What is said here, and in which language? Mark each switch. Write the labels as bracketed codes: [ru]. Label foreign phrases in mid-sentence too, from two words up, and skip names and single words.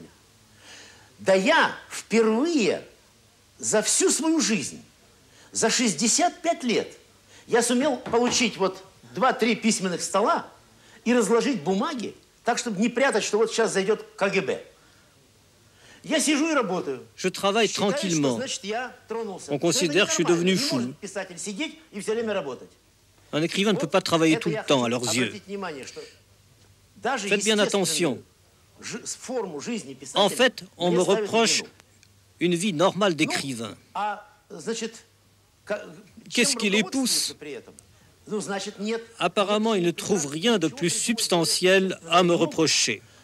[ru] Да я впервые за всю свою жизнь, за 65 лет, я сумел получить вот 2-3 письменных стола и разложить бумаги так, чтобы не прятать, что вот сейчас зайдет КГБ. Я сижу и работаю. [fr] Je travaille tranquillement. On considère que je suis devenu fou. [ru] Писатель сидеть и все время работать. [fr] Un écrivain ne peut pas travailler tout le temps à leurs yeux. Faites bien attention. En fait, on me reproche une vie normale d'écrivain. Qu'est-ce qui les pousse? Apparemment, ils ne trouvent rien de plus substantiel à me reprocher.